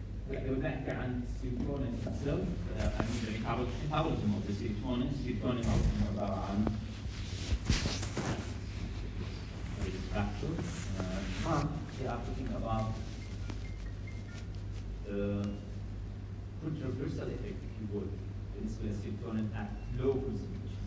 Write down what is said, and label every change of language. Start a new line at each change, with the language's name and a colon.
Arabic: لو نحكي عن السيروتونين
English: itself, I mean the metabolism of the serotonin.
Arabic: Serotonin معروف انه عباره عن factor.
English: They are talking about controversial effect, if you would,
Arabic: بالنسبه للسيروتونين
English: at low concentration.